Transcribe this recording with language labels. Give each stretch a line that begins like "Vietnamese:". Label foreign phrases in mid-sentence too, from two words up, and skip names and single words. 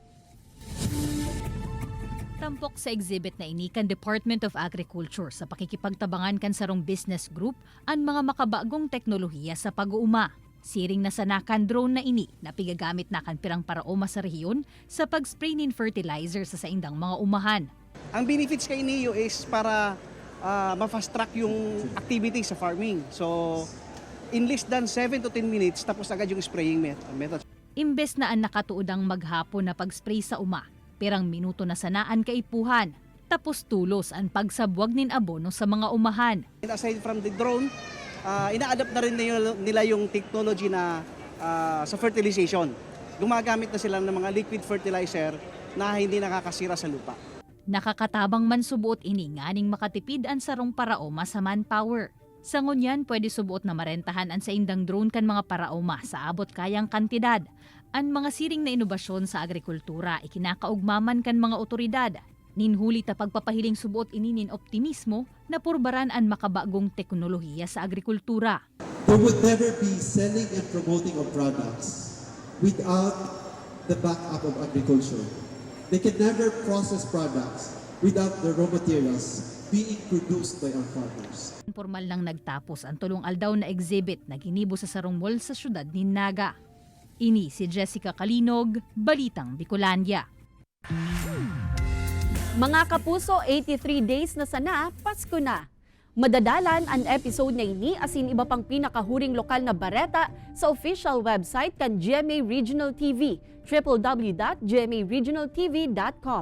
Bikol: Tampok sa exhibit na ini kan Department of Agriculture sa pakikipagtabangan kan sarong business group ang mga makabagong teknolohiya sa pag-uuma. Siring na sanakan drone na ini na pigagamit na kan pirang paraoma sa rehiyon sa pag-spray nin fertilizer sa saindang mga umahan.
Filipino: Ang benefits kay NIO is para ma-
English: fast track
Filipino: yung activity sa farming.
English: So in less than 7 to 10 minutes
Filipino: tapos agad yung
English: spraying method.
Bikol: Imbes na ang nakatuodang maghapon na pag-spray sa uma, pirang minuto na sanaan kaipuhan. Tapos tulos ang pagsabwag nin abono sa mga umahan.
English: And aside from the drone,
Filipino: ina-adapt na rin nila yung technology na sa fertilization. Gumagamit na sila ng mga
English: liquid fertilizer
Filipino: na hindi nakakasira sa lupa.
Bikol: Nakakatabang man subuot ini nganing makatipid ang sarong paraoma sa manpower. Sa ngunyan, pwede subuot na marentahan ang sa indang drone kan mga paraoma sa abot kayang kantidad. Ang mga siring na inobasyon sa agrikultura ikinakaugmaman kan mga otoridad. Ninhuli ta pagpapahiling subuot ininin optimismo na purbaran ang makabagong teknolohiya sa agrikultura.
English: There would never be selling and promoting of products without the backup of agriculture. They can never process products without the raw materials being produced by our farmers.
Bikol: Formal nang nagtapos ang tulong aldaw na exhibit na ginibo sa sarong mall sa syudad ni Naga. Ini si Jessica Kalinog, Balitang Bicolandia. Mga kapuso, 83 days na sana, Pasko na. Madadalan ang episode na ini asin iba pang pinakahuring lokal na bareta sa official website kan GMA Regional TV, www.gmaregionaltv.com.